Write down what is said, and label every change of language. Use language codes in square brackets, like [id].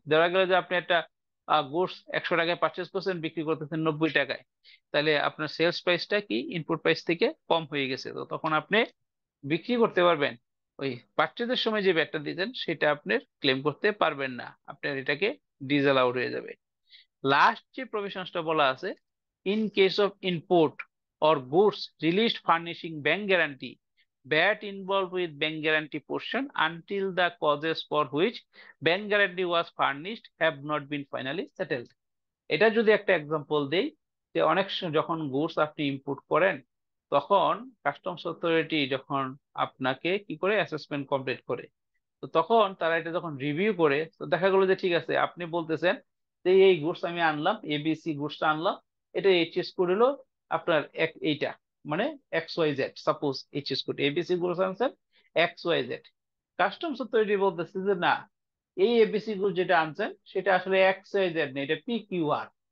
[bn] ধরা গেল যে আপনি একটা গুডস 100 টাকায় পারচেস করছেন, বিক্রি করতেছেন 90 টাকায়, তাহলে আপনার সেলস প্রাইসটা কি ইনপুট প্রাইস থেকে কম হয়ে গেছে, তো তখন আপনি বিক্রি করতে পারবেন, ওই পারচেজের সময় যে ব্যাটটা দিতেন সেটা আপনি ক্লেম করতে পারবেন না, আপনার এটাকে ডিসঅ্যালাউড হয়ে যাবে। লাস্ট যে প্রভিশনসটা বলা আছে, [en] In case of import or goods released furnishing bank guarantee, VAT involved with bank guarantee portion until the causes for which bank guarantee was furnished have not been finally settled. [bn] এটা যদি একটা example দেই, যে অনেক যখন goods আপনি import করেন তখন কাস্টমস অথরিটি যখন আপনাকে কি করে অ্যাসেসমেন্ট কমপ্লিট করে, তো তখন তারা এটা যখন রিভিউ করে, তো দেখা গেলো যে ঠিক আছে, আপনি বলতেছেন যে এই গুডস আমি আনলাম, এবিসি গুডসটা আনলাম, এটা এইচএস কোড হলো আপনার এইটা মানে XYZ, suppose HS code ABC goods আনছেন XYZ, কাস্টমস অথরিটি বলতেছে যে না, এই এবিসি গুড যেটা আনছেন সেটা আসলে XYZ না, এটা PQR।